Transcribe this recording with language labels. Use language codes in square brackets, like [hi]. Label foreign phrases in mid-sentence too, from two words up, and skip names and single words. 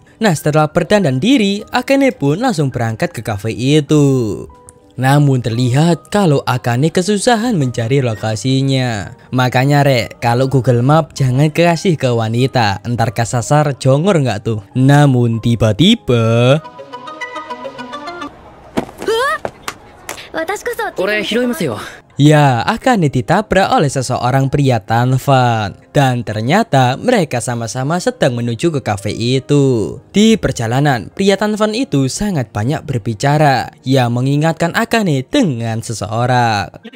[id] Nah, setelah berdandan diri, Akane pun langsung berangkat ke kafe itu. Namun terlihat kalau Akane kesusahan mencari lokasinya. Makanya rek, kalau Google Map jangan kasih ke wanita, entar kesasar jongor nggak tuh. Namun tiba-tiba [ja] 私こそ俺拾いますよ。 [id] ya, Akane ditabrak oleh seseorang pria tampan. Dan ternyata mereka sama-sama sedang menuju ke kafe itu. Di perjalanan, pria tampan itu sangat banyak berbicara yang mengingatkan Akane dengan seseorang.